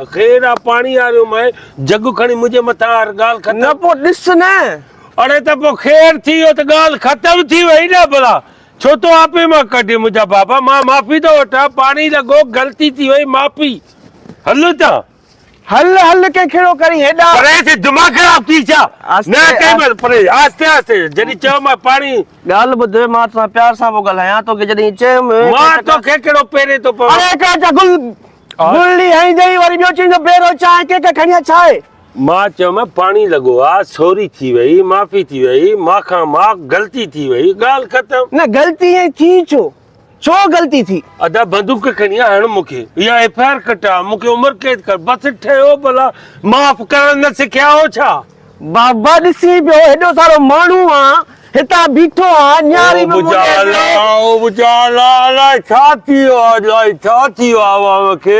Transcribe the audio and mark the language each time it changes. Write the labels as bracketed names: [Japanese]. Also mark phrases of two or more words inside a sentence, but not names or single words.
[Sindhi] ख़ैर आहे पाणी आरियो मैं जग खणी मुंहिंजे मथां हर ॻाल्हि ख़तम। न पोइ ॾिस न। अरे त पोइ ख़ैर थी वियो त ॻाल्हि ख़तम थी वई न भला। छो तो आपे मां कढी मुंहिंजा बाबा। मां माफ़ी थो वठां, पाणी लॻो, गलती थी वई, माफ़ी। हल था हल के खिड़ो करी हेॾा अरे से दिमाग़ ख़राब थी छा? न कई परे आस्ते आस्ते जॾहिं चयो मां पाणी। ॻाल्हि ॿुध, मां तोसां प्यार सां पियो ॻाल्हायां, तोखे जॾहिं चयुमि मां तोखे कहिड़ो पहिरें थो पवां? अरे का गुल्ली हई जई वरी ॿियो चईंदो बेरो चांहि के खणी छा आहे? मां चयोमांइ पाणी लॻो आहे, सॉरी थी वई, माफ़ी थी वई, मां माफ़ गलती थी वई, ॻाल्हि ख़तम। न गलती है थी छो गलती थी? अदा बंदूक खणी हण मूंखे, या एफआईआर कटा, मूंखे उम्र कैद कर, बस ठहियो भला। माफ़ करण न सिखिया हो छा? बाबा ॾिसी पियो हेॾो सारो माण्हू आ हितां बीठो आ न्यारी में ओ बुजाला अलाए छा थी वियो आहे, अलाए छा थी वियो आहे मूंखे।